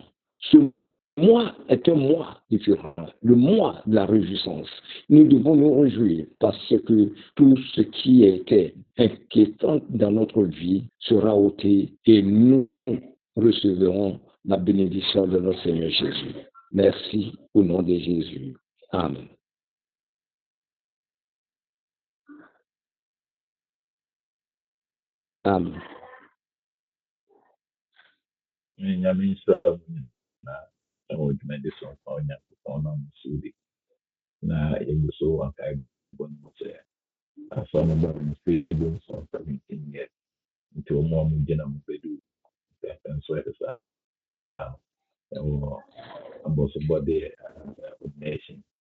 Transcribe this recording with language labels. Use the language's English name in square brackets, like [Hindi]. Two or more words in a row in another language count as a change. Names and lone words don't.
[French] Ce mois est un mois différent, le mois de la réjouissance. Nous devons nous réjouir parce que tout ce qui était inquiétant dans notre vie sera ôté et nous recevrons la bénédiction de notre Seigneur Jésus. Merci au nom de Jésus. Amen. Amen. [Akan] Na yɛgu so akae bɔ no sɛ afa no bɔ no [English] freedom from 17 years [Akan] nti ɔmo a mo gyina mo bɛdu nso ɛde saa ɛwɔ abɔsobɔde ordination